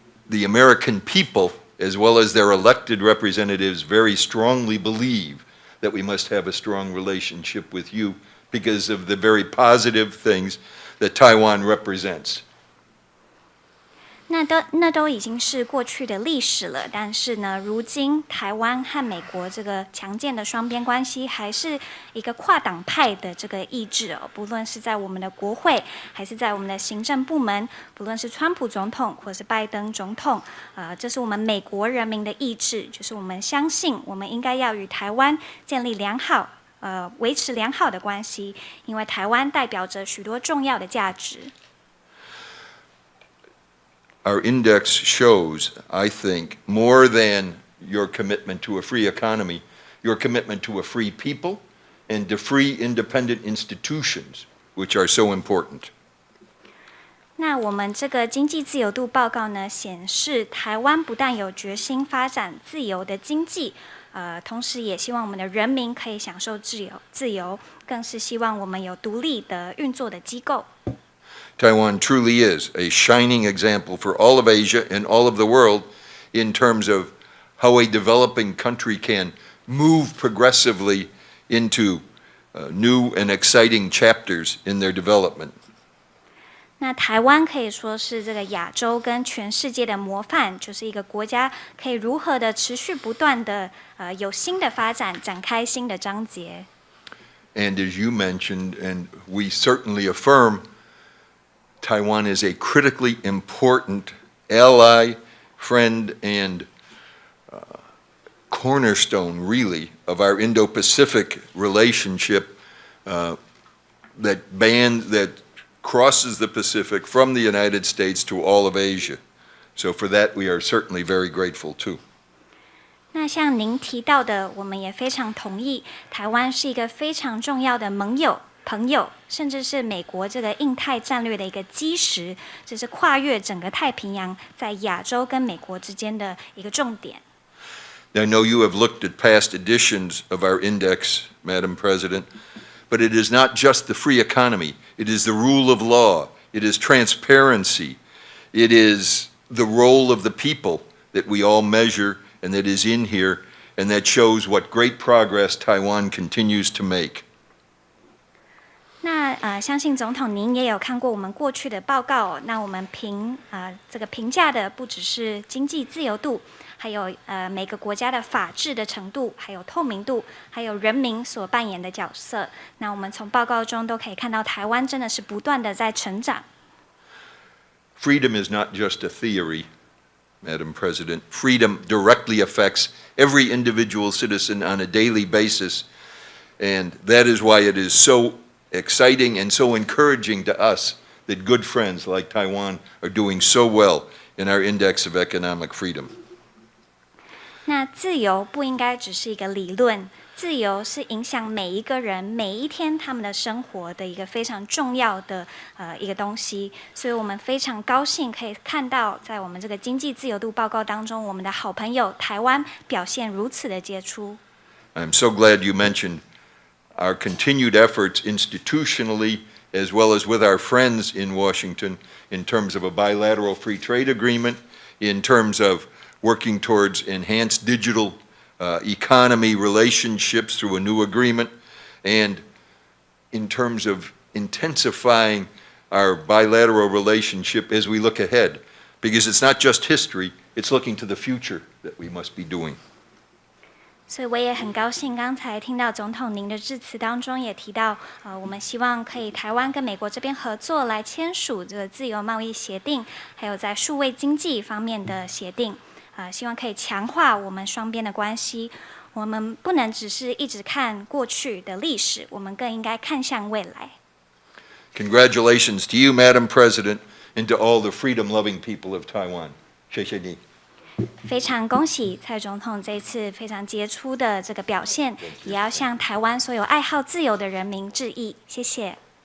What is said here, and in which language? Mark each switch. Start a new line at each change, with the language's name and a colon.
English: the American people, as well as their elected representatives, very strongly believe that we must have a strong relationship with you because of the very positive things that Taiwan represents.
Chinese: 那都已经是过去的历史了，但是呢，如今台湾和美国这个强健的双边关系，还是一个跨党派的这个意志哦。不论是在我们的国会，还是在我们的行政部门，不论是川普总统或是拜登总统，这是我们美国人民的意志，就是我们相信我们应该要与台湾建立维持良好的关系，因为台湾代表着许多重要的价值。
English: Our index shows, I think, more than your commitment to a free economy, your commitment to a free people and to free independent institutions, which are so important.
Chinese: 那我们这个经济自由度报告呢，显示台湾不但有决心发展自由的经济，同时也希望我们的人民可以享受自由，更是希望我们有独立的运作的机构。
English: Taiwan truly is a shining example for all of Asia and all of the world in terms of how a developing country can move progressively into new and exciting chapters in their development.
Chinese: 那台湾可以说是这个亚洲跟全世界的模范，就是一个国家可以如何的持续不断的有新的发展，展开新的章节。
English: And as you mentioned, and we certainly affirm, Taiwan is a critically important ally, friend, and cornerstone, really, of our Indo-Pacific relationship that crosses the Pacific from the United States to all of Asia. So for that, we are certainly very grateful too.
Chinese: 那像您提到的，我们也非常同意，台湾是一个非常重要的盟友、朋友，甚至是美国这个印太战略的一个基石，这是跨越整个太平洋，在亚洲跟美国之间的一个重点。
English: Now, I know you have looked at past editions of our index, Madam President, but it is not just the free economy. It is the rule of law. It is transparency. It is the role of the people that we all measure and that is in here, and that shows what great progress Taiwan continues to make.
Chinese: 那相信总统您也有看过我们过去的报告哦。那我们这个评价的不只是经济自由度，还有每个国家的法治的程度，还有透明度，还有人民所扮演的角色。那我们从报告中都可以看到，台湾真的是不断的在成长。
English: Freedom is not just a theory, Madam President. Freedom directly affects every individual citizen on a daily basis, and that is why it is so exciting and so encouraging to us that good friends like Taiwan are doing so well in our index of economic freedom.
Chinese: 那自由不应该只是一个理论，自由是影响每一个人每一天他们的生活的一个非常重要的一个东西，所以我们非常高兴可以看到，在我们这个经济自由度报告当中，我们的好朋友台湾表现如此的杰出。
English: I'm so glad you mentioned our continued efforts institutionally as well as with our friends in Washington in terms of a bilateral free trade agreement, in terms of working towards enhanced digital economy relationships through a new agreement, and in terms of intensifying our bilateral relationship as we look ahead. Because it's not just history, it's looking to the future that we must be doing.
Chinese: 所以我也很高兴，刚才听到总统您的致辞当中也提到，我们希望可以台湾跟美国这边合作来签署这个自由贸易协定，还有在数位经济方面的协定，希望可以强化我们双边的关系。我们不能只是一直看过去的历史，我们更应该看向未来。
English: Congratulations to you, Madam President, and to all the freedom-loving people of Taiwan.
Chinese: 谢谢你。非常恭喜蔡总统这一次非常杰出的这个表现，也要向台湾所有爱好自由的人民致意，谢谢。